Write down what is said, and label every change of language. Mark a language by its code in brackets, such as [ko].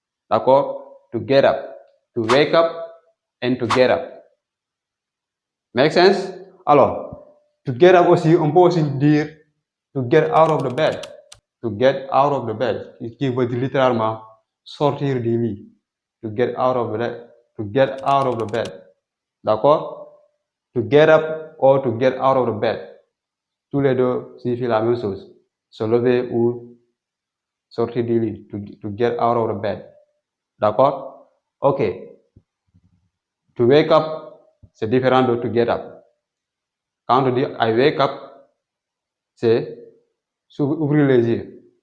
[fr] D'accord? [en] To get up. To wake up and to get up. Make sense? [fr] Alors, [en] to get up [fr] aussi, on peut aussi dire [en] to get out of the bed. To get out of the bed, [fr] qui veut dire littéralement sortir du lit. [en] To get out of the bed. [fr] D'accord? [en] To get up or to get out of the bed. [fr] Tous les deux signifient la même chose. Se lever ou sortir du lit. [en] To get out of the bed. [fr] D'accord? [en] OK. To wake up, [fr] c'est différent de [en] to get up. [fr] Quand on dit [en] I wake up, [fr] c'est ouvrir les yeux.